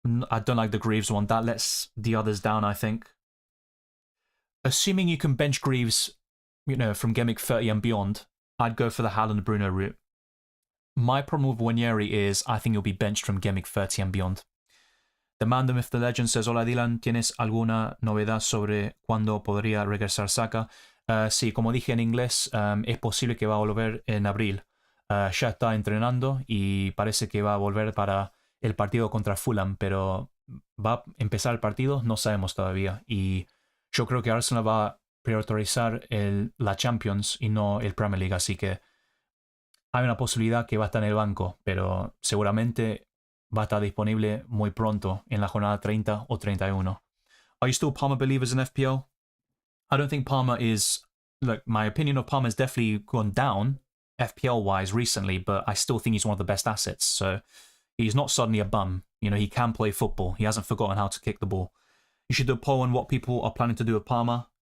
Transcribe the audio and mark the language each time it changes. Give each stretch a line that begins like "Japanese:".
English: I don't like the Greaves one. That lets the others down, I think. Assuming you can bench Greaves, from Game Week 30 and beyond, I'd go for the Haaland Bruno route. My problem with Wanyeri is I think he'll be benched from Game Week 30 and beyond. The man, the myth, the legend says,
Spanish: Hola Dylan, ¿tienes alguna novedad sobre cuándo podría regresar Saka? Sí, como dije en inglés, es posible que va a volver en abril. Ya está entrenando y parece que va a volver para el partido contra Fulham, pero va a empezar el partido, no sabemos todavía. Y yo creo que Arsenal va a priorizar la Champions y no el Premier League, así que hay una posibilidad que va a estar en el banco, pero seguramente va a estar disponible muy pronto en la jornada 30 o 31.
English: Are you still Palmer believers in FPL? I don't think Palmer is... Look, my opinion of Palmer has definitely gone down FPL-wise recently, but I still think he's one of the best assets, so he's not suddenly a bum. He can play football. He hasn't forgotten how to kick the ball. You should do a poll on what people are planning to do with Palmer.